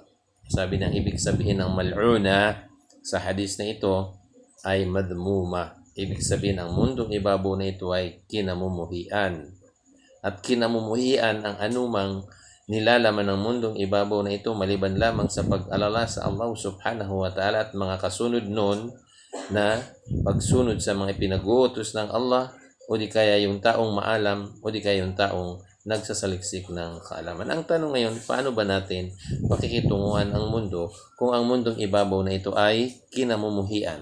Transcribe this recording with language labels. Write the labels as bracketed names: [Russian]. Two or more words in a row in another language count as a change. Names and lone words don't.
[Filipino] Sabi ng ibig sabihin ng mal'una sa hadis na ito ay madmuma. Ibig sabihin ang mundong ibabaw na ito ay kinamumuhian. At kinamumuhian ang anumang nilalaman ng mundong ibabaw na ito maliban lamang sa pag-alala sa Allah [Arabic] سبحانه وتعالى [Filipino] at mga kasunod noon na pagsunod sa mga pinag-uutos ng Allah, o di kaya yung taong maalam, o di kaya yung taong nagsasaliksik ng kaalaman. Ang tanong ngayon, paano ba natin pakikitunguhan ang mundo kung ang mundong ibabaw na ito ay kinamumuhian?